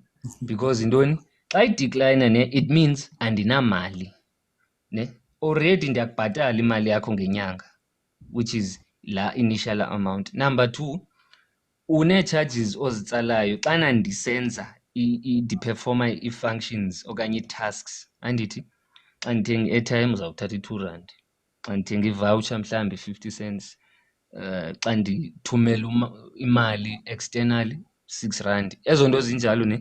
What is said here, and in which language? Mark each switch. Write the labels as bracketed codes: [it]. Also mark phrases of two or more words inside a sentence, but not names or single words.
[xh] Because intoni? Xa idecline, ne, [en] it means [xh] andinamali, ne? Already ndiyakubhatala imali yakho ngenyanga, [en] which is la initial amount. [xh] Number 2, une-charges ozitsalayo xana ndisenza ndiperforma ii-functions okanye ii-tasks andithi. Xa ndithenga i-airtime uzawuthatha i-2 rand, xa ndithenga ivawutsha mhlawumbi 50 cents, xa ndithumela imali externally 6 rand, ezo nto zinjalo ne.